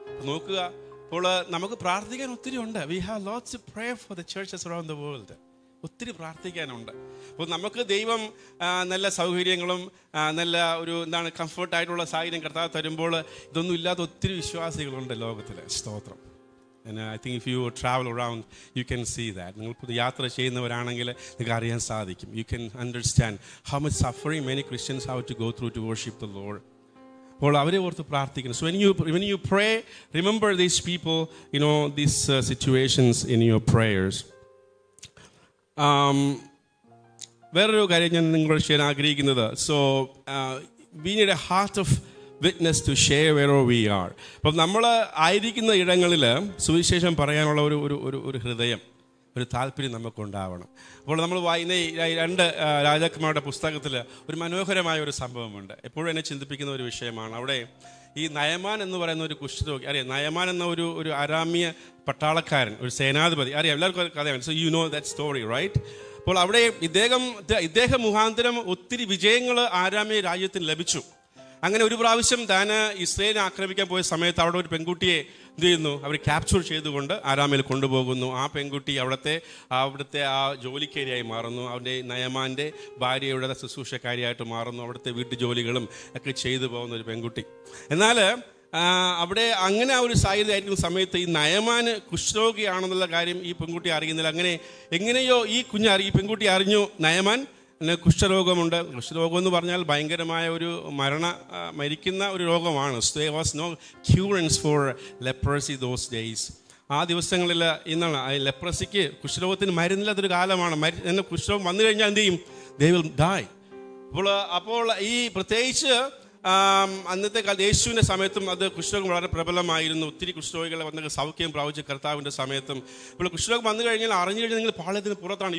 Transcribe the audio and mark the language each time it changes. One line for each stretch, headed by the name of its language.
Malayalam: നോക്കുക, അപ്പോൾ നമുക്ക് പ്രാർത്ഥിക്കാൻ ഒത്തിരി ഉണ്ട്.
English: We have lots to pray for the churches around the world.
Malayalam: ഒത്തിരി പ്രാർത്ഥിക്കാനുണ്ട്. അപ്പോൾ നമുക്ക് ദൈവം നല്ല സൗകര്യങ്ങളും നല്ല ഒരു കംഫർട്ടായിട്ടുള്ള സാഹചര്യം കർത്താവ് തരുമ്പോൾ ഇതൊന്നും ഇല്ലാത്ത ഒത്തിരി വിശ്വാസികളുണ്ട് ലോകത്തിൽ. സ്തോത്രം.
English: And I think if you travel around, you can see that.
Malayalam: നിങ്ങൾ യാത്ര ചെയ്യുന്നവരാണെങ്കിൽ നിങ്ങൾക്ക് അറിയാൻ സാധിക്കും.
English: You can understand how much suffering many Christians have to go through to worship the Lord.
Malayalam: അപ്പോൾ അവരെ ഓർത്ത് പ്രാർത്ഥിക്കണം.
English: So when you pray, remember these people, these situations in your prayers.
Malayalam: വേറൊരു കാര്യം ഞാൻ നിങ്ങളോട് ചെയ്യാൻ ആഗ്രഹിക്കുന്നത്,
English: so we need a heart of witness to share wherever we are.
Malayalam: അപ്പം നമ്മൾ ആയിരിക്കുന്ന ഇടങ്ങളിൽ സുവിശേഷം പറയാനുള്ള ഒരു ഹൃദയം, ഒരു താല്പര്യം നമുക്കുണ്ടാവണം. അപ്പോൾ നമ്മൾ വായിക്കുന്ന ഈ 2 രാജാക്കന്മാരുടെ പുസ്തകത്തിൽ ഒരു മനോഹരമായ ഒരു സംഭവമുണ്ട്. എപ്പോഴും എന്നെ ചിന്തിപ്പിക്കുന്ന ഒരു വിഷയമാണ്. അവിടെ ഈ നയമാൻ എന്ന് പറയുന്ന ഒരു കുഷ്ഠരോഗി, അറിയാം, നയമാൻ എന്ന ഒരു അരാമ്യ പട്ടാളക്കാരൻ, ഒരു സേനാധിപതി, അറിയാം, എല്ലാവർക്കും കഥയാണ്.
English: So you know that story, right?
Malayalam: അപ്പോൾ അവിടെ ഇദ്ദേഹം മുഖാന്തരം ഒത്തിരി വിജയങ്ങൾ ആരാമ്യ രാജ്യത്തിന് ലഭിച്ചു. അങ്ങനെ ഒരു പ്രാവശ്യം താൻ ഇസ്രയേലിനെ ആക്രമിക്കാൻ പോയ സമയത്ത് അവിടെ ഒരു പെൺകുട്ടിയെ എന്ത് ചെയ്യുന്നു, അവർ ക്യാപ്ചർ ചെയ്തുകൊണ്ട് ആരാമിൽ കൊണ്ടുപോകുന്നു. ആ പെൺകുട്ടി അവിടുത്തെ ആ ജോലിക്കാരിയായി മാറുന്നു. അവൻ്റെ നയമാൻ്റെ ഭാര്യയുടെ ശുശ്രൂഷക്കാരിയായിട്ട് മാറുന്നു. അവിടുത്തെ വീട്ടുജോലികളും ഒക്കെ ചെയ്തു പോകുന്ന ഒരു പെൺകുട്ടി. എന്നാൽ അവിടെ അങ്ങനെ ആ ഒരു സാഹചര്യം ആയിരിക്കുന്ന സമയത്ത് ഈ നയമാന് കുഷ്ഠരോഗിയാണെന്നുള്ള കാര്യം ഈ പെൺകുട്ടി അറിയുന്നില്ല. അങ്ങനെ എങ്ങനെയോ ഈ പെൺകുട്ടി അറിഞ്ഞു നയമാൻ കുഷ്ഠരോഗമുണ്ട്. കുഷ്ഠരോഗം എന്ന് പറഞ്ഞാൽ ഭയങ്കരമായ ഒരു മരിക്കുന്ന ഒരു രോഗമാണ്.
English: there was no curance for leprosy those days.
Malayalam: ആ ദിവസങ്ങളിൽ ലെപ്രസിക്ക്, കുഷ്ഠരോഗത്തിന് മരുന്നില്ലാത്തൊരു കാലമാണ്. കുഷ്ഠരോഗം വന്നു കഴിഞ്ഞാൽ എന്ത് ചെയ്യും?
English: they will die.
Malayalam: അപ്പോൾ ഈ പ്രത്യേകിച്ച് അന്നത്തെ യേശുവിൻ്റെ സമയത്തും അത് കുഷ്ഠരോഗം വളരെ പ്രബലമായിരുന്നു. ഒത്തിരി കുഷ്ഠരോഗികളെ വന്ന് സൗഖ്യം പ്രാപിച്ച കർത്താവിൻ്റെ സമയത്തും. ഇപ്പോൾ കുഷ്ഠരോഗം വന്നു കഴിഞ്ഞാൽ അറിഞ്ഞു കഴിഞ്ഞാൽ നിങ്ങൾ പാളയത്തിന് പുറത്താണ്.